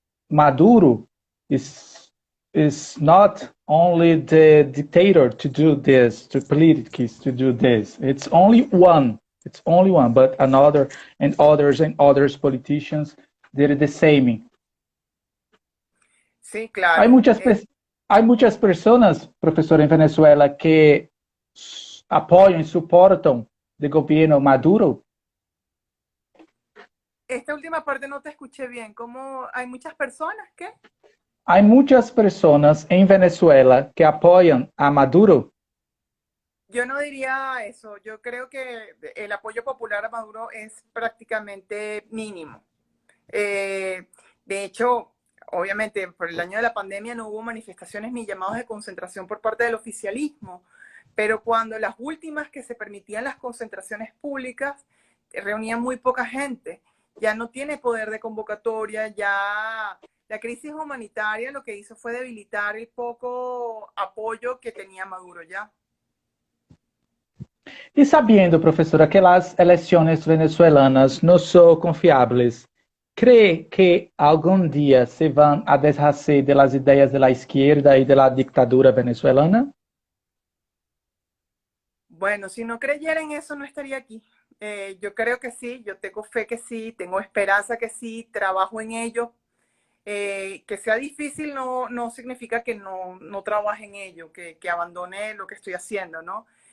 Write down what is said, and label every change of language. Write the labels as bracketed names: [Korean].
[English] Maduro is not only the dictator to do this, to politics to do this. It's only one. It's only one, but another and others politicians did the same. [Spanish] Sí, claro. Hay muchas personas, profesor, en Venezuela que [Portuguese] apoyam e suportam [Spanish] el gobierno Maduro. Esta última parte no te escuché bien. ¿Cómo hay muchas personas que? Hay muchas personas en Venezuela que apoyan a Maduro. Yo no diría eso. Yo creo que el apoyo popular a Maduro es prácticamente mínimo. De hecho, obviamente, por el año de la pandemia no hubo manifestaciones ni llamados de concentración por parte del oficialismo, pero cuando las últimas que se permitían las concentraciones públicas reunían muy poca gente, ya no tiene poder de convocatoria, ya la crisis humanitaria lo que hizo fue debilitar el poco apoyo que tenía Maduro ya. [Portuguese] E sabendo, professora, que as eleições venezuelanas não são confiáveis, crê que algum dia se vão a deshacer das ideias da esquerda e da ditadura venezuelana? [Spanish] Bueno, si no creyera en eso, no estaría aquí. Yo creo que sí, yo tengo fe que sí, tengo esperanza que sí, trabajo en ello. Que sea difícil no significa que no trabaje en ello, que abandone lo que estoy haciendo, ¿no?